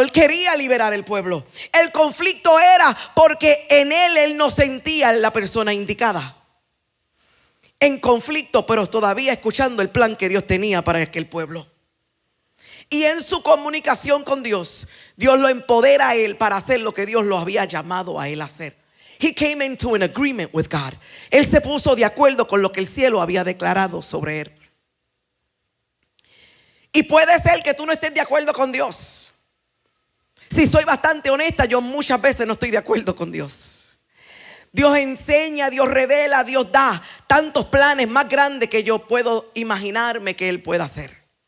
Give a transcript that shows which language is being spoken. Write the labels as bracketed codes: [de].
[es] Él quería liberar el pueblo. El conflicto era porque en él no sentía la persona indicada. En conflicto, pero todavía escuchando el plan que Dios tenía para aquel pueblo. Y en su comunicación con Dios, Dios lo empodera a él para hacer lo que Dios lo había llamado a él a hacer. [en] He came into an agreement with God. [es] Él se puso de acuerdo con lo que el cielo había declarado sobre él. Y puede ser que tú no estés de acuerdo con Dios. Si soy bastante honesta, yo muchas veces no estoy de acuerdo con Dios. Dios enseña, Dios revela, Dios da tantos planes más grandes que yo puedo imaginarme que Él pueda hacer.